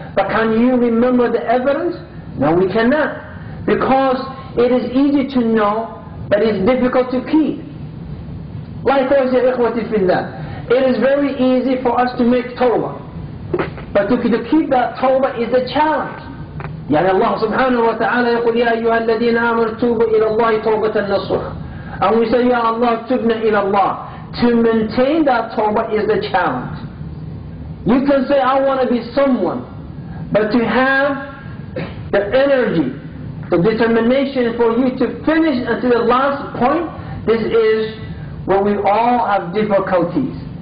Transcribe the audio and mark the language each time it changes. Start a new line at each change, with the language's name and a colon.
English: But can you remember the evidence? No, we cannot. Because it is easy to know, but it's difficult to keep. Likewise,
Arabic: ya ikhwati fillah,
English: it is very easy for us to make tawbah. But to keep that tawbah is a challenge.
Arabic: Yani Allah subhanahu wa ta'ala يقول يا أيها الذين آمنوا توبوا إلى الله توبة نصوحا.
English: And we say,
Arabic: Ya Allah, tubna ila Allah.
English: To maintain that tawbah is a challenge. You can say, I want to be someone. But to have the energy, the determination for you to finish until the last point, this is where we all have difficulties.